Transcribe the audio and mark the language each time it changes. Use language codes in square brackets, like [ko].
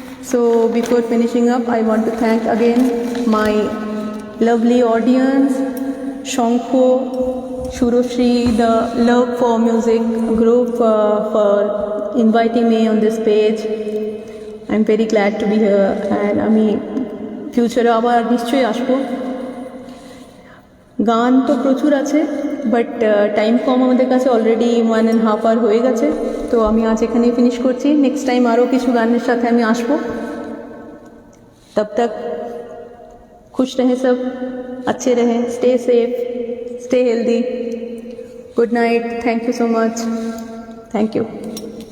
[en] So before finishing up, I want to thank again my lovely audience, Shankho, Shuroshri, the Love for Music group for inviting me on this page. I'm very glad to be here and [bn] আমি ফিউচারে আবার নিশ্চয়ই আসবো। গান তো প্রচুর আছে, but time কম আমাদের কাছে, অলরেডি 1.5 hour হয়ে গেছে। তো আমি আজ এখানেই ফিনিশ করছি। নেক্সট টাইম আরও কিছু গানের সাথে আমি আসবো। [hi] तब तक खुश रहें सब, अच्छे रहें, [en] Stay safe, stay healthy. Good night, thank you [hi] so much, thank you.